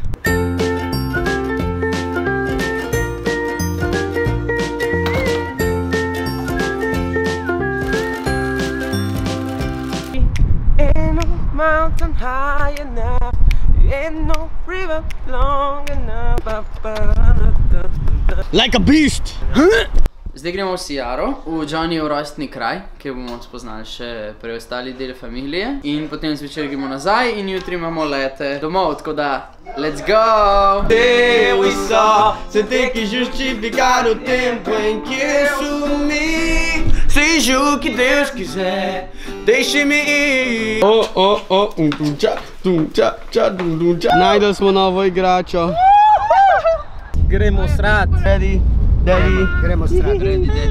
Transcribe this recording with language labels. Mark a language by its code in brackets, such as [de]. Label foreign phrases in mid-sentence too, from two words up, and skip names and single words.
[en] Ain't no mountain high enough, ain't no river long enough. Like a beast! [sl] Zdaj gremo v Sijaro, v Johnnyjev rojstni kraj, kjer bomo spoznali še preostali del familije. In potem zvečer gremo nazaj in jutri imamo lete domov, tako da [en] let's go! There we saw, [pt] sentei que justificar o tempo em que sumi. Seja o que Deus quiser, deixe-me ir. [sl] Najdel smo novo igračo. Gremo srat. Daddy. Gremo srat. Daddy.